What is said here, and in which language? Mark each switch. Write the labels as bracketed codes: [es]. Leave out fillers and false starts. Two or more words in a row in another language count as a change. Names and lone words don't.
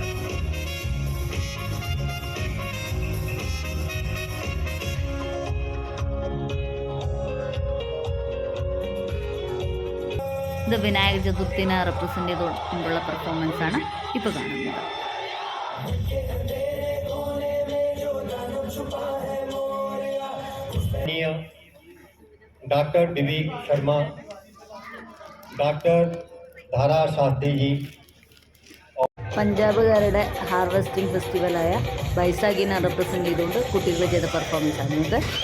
[ml] ഇത് വിനായക ചതുർത്ഥിനെ റെപ്രസെൻ്റ് ചെയ്തുകൊണ്ടുള്ള പെർഫോമൻസാണ് ഇപ്പോൾ കാണുന്നത്. डॉक्टर DB शर्मा, डॉक्टर धारा शास्त्री जी. പഞ്ചാബുകാരുടെ [en] harvesting festival [ml] ബൈസാഖിനെ റെപ്രസെൻ്റ് ചെയ്തുകൊണ്ട് കുട്ടികൾ ചെയ്ത പെർഫോമൻസാണ് ഇത്.